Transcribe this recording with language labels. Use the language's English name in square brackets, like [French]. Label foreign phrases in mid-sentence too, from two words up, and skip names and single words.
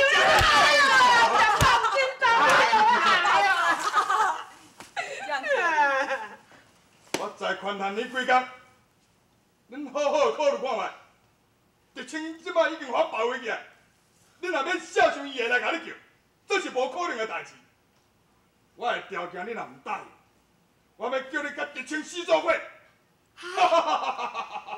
[Min Nan Chinese] 我再宽限你几工，恁好好考虑看卖。直青即摆已经互我包围起来，恁若免孝顺伊会来甲你叫，这是无可能的代志。我的条件你若唔答应，我要叫你甲直青死做伙。哈哈哈哈哈！